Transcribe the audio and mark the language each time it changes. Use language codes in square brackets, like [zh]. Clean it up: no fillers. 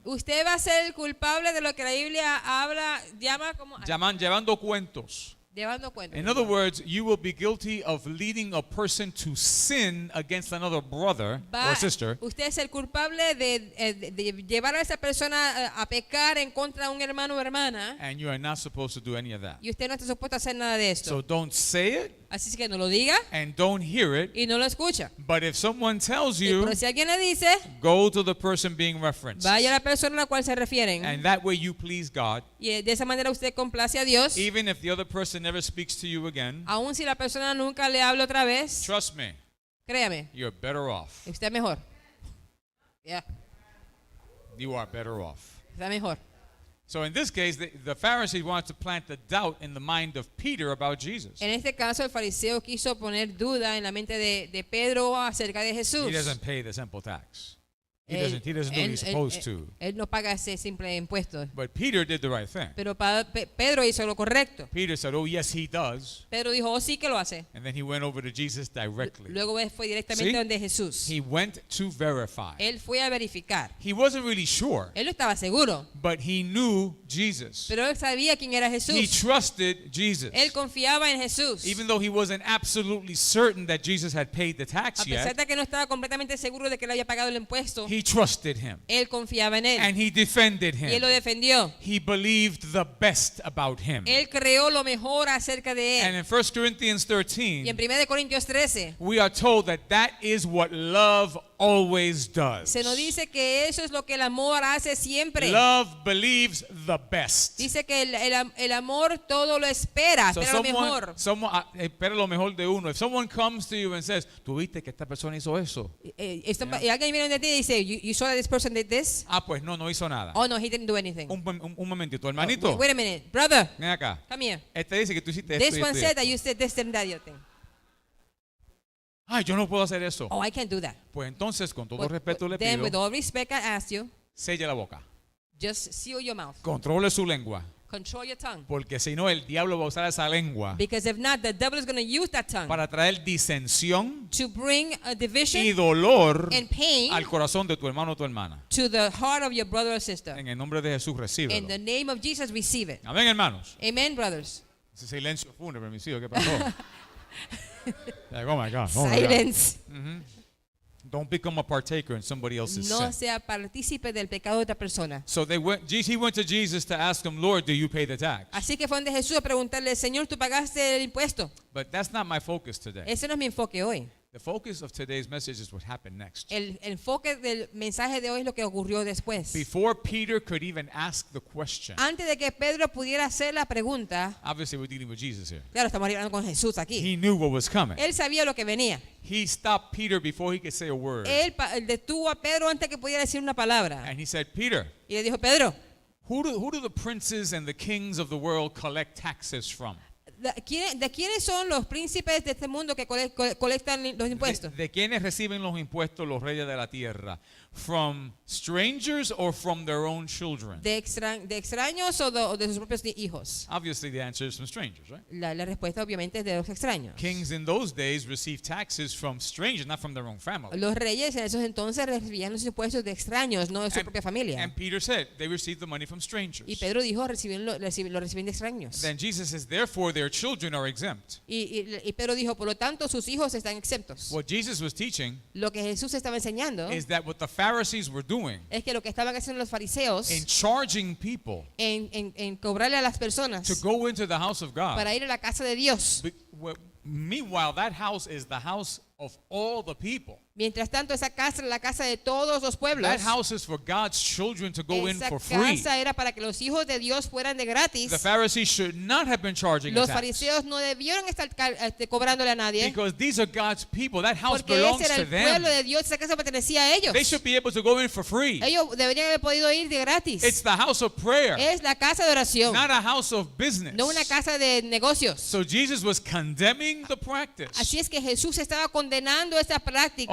[es] usted va a ser culpable de lo que la Biblia llama como Llevando cuentos. llevando cuenta. [en] In other words, you will be guilty of leading a person to sin against another brother or sister. [es] Usted es el culpable de llevar a esa persona a pecar en contra de un hermano o hermana, [en] And you are not supposed to do any of that. [es] y usted no está supuesto a hacer nada de esto. [en] So don't say it, [es] Así que no lo diga [en] and don't hear it. [es] y no lo escucha. [en] But if someone tells you, [es] Pero si alguien le dice, [en] go to the person being referenced. [es] vaya a la persona a la cual se refieren. [en] And that way you please God. [es] Y de esa manera usted complace a Dios. [en] Even if the other person never speaks to you again, [es] Aun si la persona nunca le habla otra vez, [en] trust me, [es] créame, [en] you're better off. [es] usted es mejor. Ya, [en] You are better off. [es] está mejor. [en] So in this case, the Pharisees wanted to plant the doubt in the mind of Peter about Jesus. [es] En este caso, el fariseo quiso poner duda en la mente de Pedro acerca de Jesús. [en] He doesn't pay the simple tax. He [es] Él- [en] doesn't do what he's supposed to. [es] él no paga ese simple impuesto. [en] But Peter did the right thing. [es] Pero Pedro hizo lo correcto. [en] Peter said, oh, yes, he does. [es] Pedro dijo, oh, sí que lo hace. [en] And then he went over to Jesus directly. [es] Luego fue directamente [en] See? [es] donde Jesús. [en] He went to verify. [es] Él fue a verificar. [en] He wasn't really sure, [es] Él no estaba seguro, [en] but he knew Jesus. [es] pero él sabía quién era [en] He [es] Jesús. [en] trusted Jesus. [es] Él confiaba en Jesús. [en] Even though he wasn't absolutely certain that Jesus had paid the tax [es] A pesar [en] yet, [es] de que no estaba completamente seguro de que él había pagado el impuesto, [en] he trusted him [es] él confiaba en él. [en] and he defended [es] Y él lo [en] him. [es] defendió. [en] He believed the best about him. [es] Él creó lo mejor acerca de [en] And [es] él. [en] in 1 Corinthians [es] Y en [en] 13, [es] 1 Corintios 13 [en] we are told that that is what love always does. [es] se nos dice que eso es lo que el amor hace siempre. [en] Love believes the best. [es] Dice que el amor todo lo espera, [en] So [es] espera lo mejor. espera lo mejor de uno. [en] If someone comes to you and says, [es] ¿tú viste que esta persona hizo eso? Y alguien viene de ti y dice, [en] you saw that this person did this? [es] Ah, pues no hizo nada. [en] Oh no, he didn't do anything. [es] Un momentito, hermanito. [en] Wait a minute, brother, [es] Ven acá. [en] come here. [es] Este dice que tú hiciste esto [en] This [es] y [en] one [es] esto y [en] said [es] esto. [en] that you said this and that other thing. [es] Ay, yo no puedo hacer eso. [en] Oh, I can't do that. [es] Pues entonces, con todo [en] But- [es] respeto le [en] then, with [es] pido, [en] all respect, I ask you, [es] selle la boca. [en] just seal your mouth. [es] Controle su lengua. [en] Control your tongue. [es] Porque si no, el diablo va a usar esa lengua [en] Because if not, the devil is going to use that tongue [es] para traer disensión [en] to bring a [es] y [en] division [es] dolor [en] and pain [es] al corazón de tu hermano o tu hermana. [en] to the heart of your brother or sister. [es] En el nombre de Jesús, [en] In [es] recíbelo. [en] the name of Jesus, receive it. [es] Amén, hermanos. [en] Amen, brothers. [es] Ese silencio fúnebre, mis hijos, ¿qué pasó? [en] Like, oh my God. Oh my God. Silence. Don't become a partaker in somebody else's [es] No [en] sin. [es] sea partícipe del pecado de otra persona. [en] So he went to Jesus to ask him, Lord, do you pay the tax? [es] Así que fue donde Jesús a preguntarle, Señor, ¿tú pagaste el impuesto? [en] But that's not my focus today. [es] Ese no es mi enfoque hoy. [en] The focus of today's message is what happened next. [es] El enfoque del mensaje de hoy es lo que ocurrió después. [en] Before Peter could even ask the question, [es] Antes de que Pedro pudiera hacer la pregunta, [en] obviously we're dealing with Jesus here. [es] claro, estamos hablando con Jesús aquí. [en] He knew what was coming. [es] Él sabía lo que venía. [en] He stopped Peter before he could say a word. [es] Él detuvo a Pedro antes que pudiera decir una palabra. [en] And he said, Peter, [es] Y le dijo, Pedro, [en] who do the princes and the kings of the world collect taxes from? [es] ¿de quiénes son los príncipes de este mundo que colectan los impuestos? ¿De quiénes reciben los impuestos los reyes de la tierra? [en] From strangers or from their own children? [es] ¿De extraños o de sus propios hijos? [en] Obviously the answer is from strangers, right? [es] La respuesta obviamente es de los extraños. [en] Kings in those days received taxes from strangers, not from their own family. [es] Los reyes en esos entonces recibían los impuestos de extraños, no de su propia familia. [en] And Peter said they received the money from strangers. [es] Y Pedro dijo, lo reciben de extraños. [en] Then Jesus says, therefore their children are exempt. [es] Y Pedro dijo, por lo tanto, sus hijos están exentos. [en] What Jesus was teaching [es] Lo que Jesús estaba enseñando [en] is that what the Pharisees were doing [es] es que lo que estaban haciendo los fariseos [en] in charging people [es] en cobrarle a las personas [en] go into the house of God. [es] para ir a la casa de Dios. [en] Meanwhile, that house is the house of all the people. [es] Mientras tanto, esa casa era la casa de todos los pueblos. [en] That house is for God's children to go in [es] Esa [en] for free. [es] casa era para que los hijos de Dios fueran de gratis. [en] The Pharisees should not have been charging a [es] Los [en] tax [es] fariseos no debieron estar cobrándole a nadie, [en] because these are God's people. That house [es] porque [en] belongs [es] ese era [en] to [es] el pueblo [en] them. [es] de Dios, esa casa pertenecía a ellos. [en] They should be able to go in for free. [es] Ellos deberían haber podido ir de gratis. [en] It's the house of prayer, [es] Es la casa de oración, [en] not a house of business. [es] no una casa de negocios. [en] So Jesus was condemning the practice [es] Así es que Jesús estaba condenando esta práctica